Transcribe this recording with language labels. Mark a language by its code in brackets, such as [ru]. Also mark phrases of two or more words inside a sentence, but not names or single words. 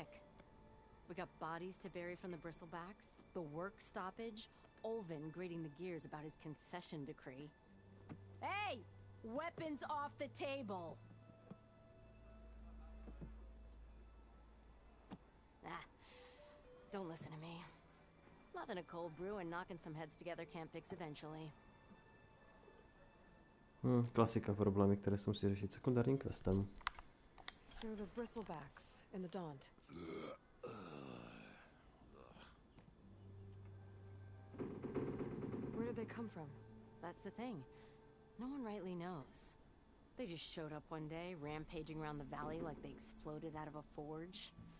[en] We got bodies to bury from the bristlebacks, the work stoppage, Olvin grating the gears about his concession decree. Hey! Weapons off the table! Don't listen to me. Nothing a cold brew and knocking some heads together can't fix eventually. [cs] Klasika, problémy, které se musí řešit sekundárním questem. [en] So the bristlebacks in the Daunt. Where did they come from? That's the thing. No one rightly knows. They just showed up one day, rampaging around the valley like they exploded out of a forge.